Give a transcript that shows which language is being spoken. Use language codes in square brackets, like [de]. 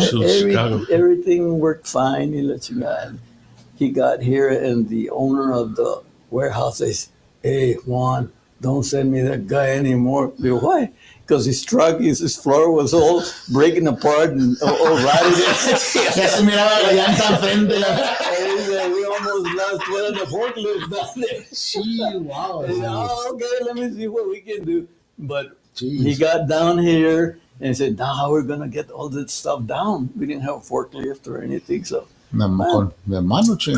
[en] So Chicago. Everything worked fine. He got here, and the owner of the warehouse says, hey, Juan, don't send me that guy anymore. I go, why? Because his truck, his floor was all breaking apart and all rotted. [es] Ya se miraba la llanta enfrente. [en] We almost lost one of the forklifts down there. Gee, wow. I said, oh, okay, let me see what we can do. But Jeez. he got down here and said, now how we're going to get all this stuff down? We didn't have a forklift or anything. So [es] Con la mano, chino.